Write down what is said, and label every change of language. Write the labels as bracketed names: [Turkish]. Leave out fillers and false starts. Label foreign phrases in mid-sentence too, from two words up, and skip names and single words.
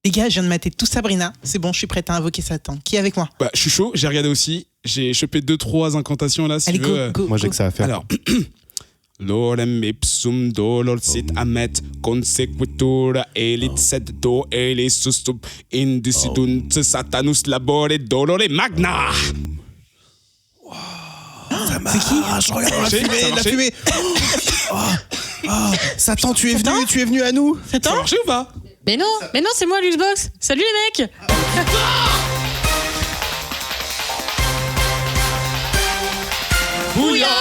[French] Les gars, je viens de mater tout Sabrina. C'est bon, je suis prête à invoquer Satan. Qui est avec moi? Bah, je suis chaud, j'ai regardé aussi. J'ai chopé 2-3 incantations là, si Allez, tu veux. Moi, j'ai que ça à faire. Alors, [Latin] Lorem ipsum dolor sit amet consequitur elit sed do elis sustub indicidunt satanus labore dolore magna. [French] C'est qui? Je regarde la marché, fumée, ça a la marché. fumée. Satan, tu es venu à nous. Ça a marché ou pas? Mais non, c'est moi Luxbox. Salut les mecs. Bouya!